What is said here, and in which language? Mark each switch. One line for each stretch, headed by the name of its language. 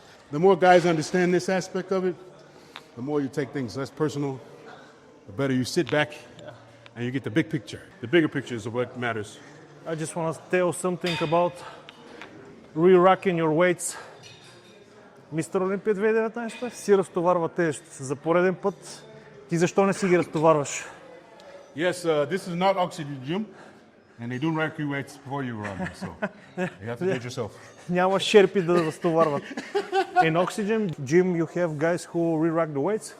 English: The more guys understand this aspect of it, the more you take things less personal, the better you sit back and you get the big picture. The bigger picture is what matters. I just want to tell something about re-racking your weights.
Bulgarian: Мистер Олимпия 2019 си разтоварва тежести за пореден път. Ти защо не си ги разтоварваш?
English: Yes, this is not oxygen gym, and they do rack you weights before you run, so you have to do it yourself.
Bulgarian: Няма шерпи да разтоварват.
English: In oxygen gym you have guys who re-rack the weights?